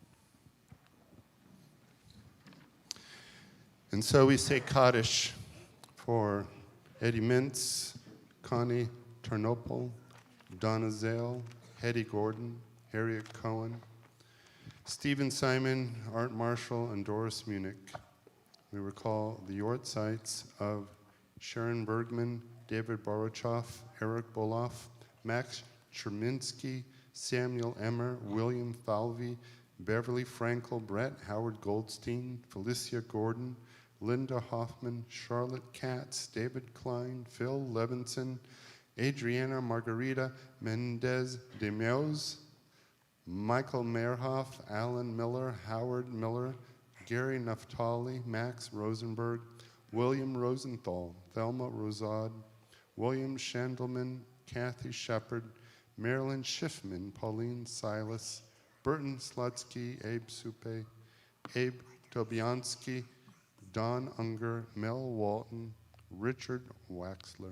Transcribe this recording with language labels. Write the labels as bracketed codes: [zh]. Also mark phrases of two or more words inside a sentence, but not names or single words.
[en] And so we say Kaddish for Eddie Mintz, Connie Ternopol, Donna Zale, Hetty Gordon, Harriet Cohen, Stephen Simon, Art Marshall, and Doris Munich. We recall the Yortzeits of Sharon Bergman, David Borochoff, Eric Boloff, Max Cherminsky, Samuel Emmer, William Falvey, Beverly Frankel, Brett, Howard Goldstein, Felicia Gordon, Linda Hoffman, Charlotte Katz, David Klein, Phil Levinson, Adriana Margarita Mendez de Meus, Michael Mehrhoff, Alan Miller, Howard Miller, Gary Naftali, Max Rosenberg, William Rosenthal, Thelma Rosad, William Shandelman, Kathy Shepard, Marilyn Schiffman, Pauline Silas, Burton Slutsky, Abe Supe, Abe Tobiansky, Don Unger, Mel Walton, Richard Waxler.